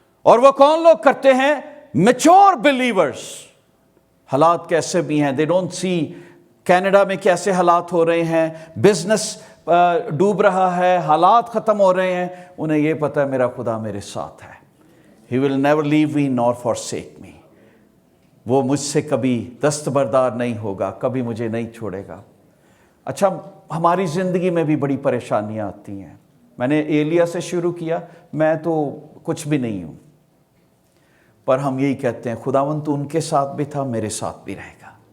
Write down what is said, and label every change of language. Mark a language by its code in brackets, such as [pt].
[ur] اور وہ کون لوگ کرتے ہیں؟ Mature believers. حالات کیسے بھی ہیں, [en] they don't see [ur] کینیڈا میں کیسے حالات ہو رہے ہیں, بزنس ڈوب رہا ہے, حالات ختم ہو رہے ہیں, انہیں یہ پتہ ہے میرا خدا میرے ساتھ ہے. [en] He will never leave me nor forsake me. [ur] وہ مجھ سے کبھی دستبردار نہیں ہوگا, کبھی مجھے نہیں چھوڑے گا. اچھا, ہماری زندگی میں بھی بڑی پریشانیاں آتی ہیں. میں نے ایلیا سے شروع کیا, میں تو کچھ بھی نہیں ہوں, پر ہم یہی کہتے ہیں خداوند تو ان کے ساتھ بھی تھا, میرے ساتھ بھی رہے گا.